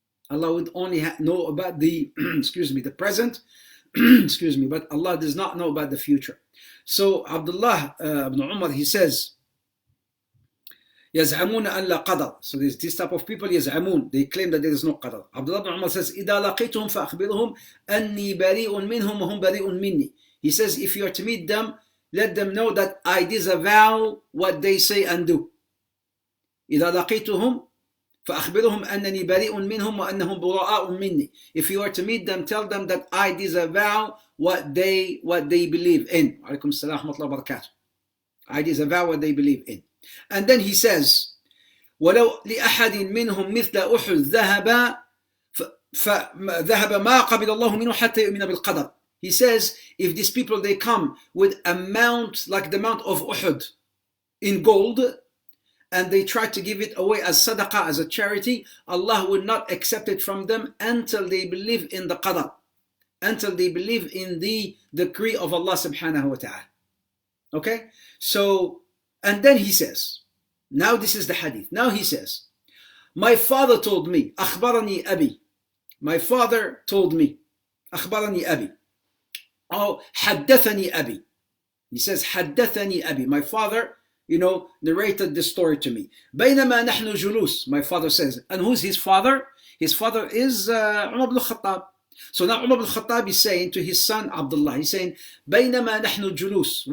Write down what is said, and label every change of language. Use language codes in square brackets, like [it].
[en] Allah would only know about the the present, but Allah does not know about the future. So Abdullah ibn Umar, he says, [ar] يزعمون أن لا قدر. [en] So there's this type of people, يزعمون, they claim that there is no qadar. Abdullah ibn Umar says, [ar] إذا لقيتهم فأخبرهم أني بريء منهم وهم بريء مني. [en] He says, if you are to meet them, let them know that I disavow what they say and do. [ar] إذا لقيتهم فأخبرهم أنني بريء منهم وأنهم براء مني. [en] If you are to meet them, tell them that I disavow what they believe in. [ar] عليكم السلام ورحمة الله وبركاته. [en] I disavow what they believe in. And then he says, [ar] ولو لأحد منهم مثل أحد ذهب ما قبل الله منه حتى يؤمن بالقدر. [en] He says, if these people, they come with a mount like the mount of Uhud in gold, and they try to give it away as sadaqah, as a charity, Allah will not accept it from them until they believe in the qadar, until they believe in the decree of Allah subhanahu wa ta'ala. Okay? So, and then he says, now this is the hadith. Now he says, my father told me, [ar] أخبرني أبي. [en] My father told me, [ar] أخبرني أبي. Oh, حدثني أبي. [en] He says, [ar] حدثني أبي. [en] My father, narrated this story to me. [ar] بينما نحن جلوس. [en] My father says, and who's his father? His father is Umar ibn al-Khattab. So now Umar ibn al-Khattab is saying to his son Abdullah, he's saying, [ar] بينما نحن جلوس.